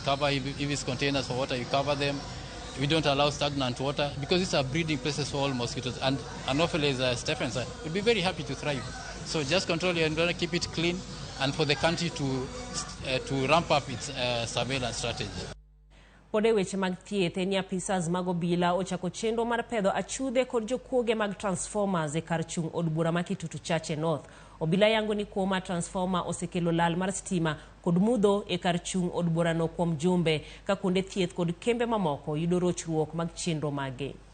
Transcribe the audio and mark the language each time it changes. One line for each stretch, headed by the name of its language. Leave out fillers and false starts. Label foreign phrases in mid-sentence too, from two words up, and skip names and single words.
English: Cover, if it's containers for water, you cover them. We don't allow stagnant water because these are breeding places for all mosquitoes. And Anopheles stephens will be very happy to thrive. So just control it and keep it clean, and for the country to ramp up its surveillance strategy.
Luo (Kenya and Tanzania): Pode weche mag thieth ni apisas mag obila ochako chenro mar pedho achude kod jokuoge mag transformers e kar chung od bura ma Kitutu Chache North. Obila yango ni kuoma transformer osekelo lal mar stima kod mudho e kar chung od bura no kuom jumbe ka kuonde thieth kod kembe mamoko yudo rochruok mag chenro mage.